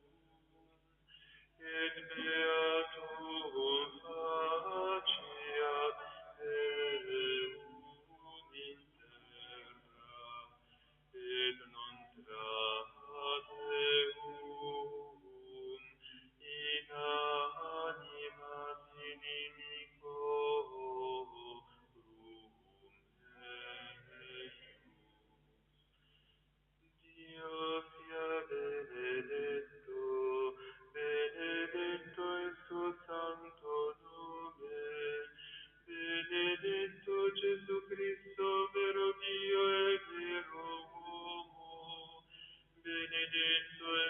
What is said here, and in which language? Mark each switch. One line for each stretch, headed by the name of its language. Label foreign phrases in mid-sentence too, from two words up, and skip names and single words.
Latin: et beatum faciat Deum in terra, et non trahat Deum in animas inimicorum eius.
Italian: Dio sia benedetto, benedetto il suo santo nome, benedetto Gesù Cristo, vero Dio e vero uomo, benedetto il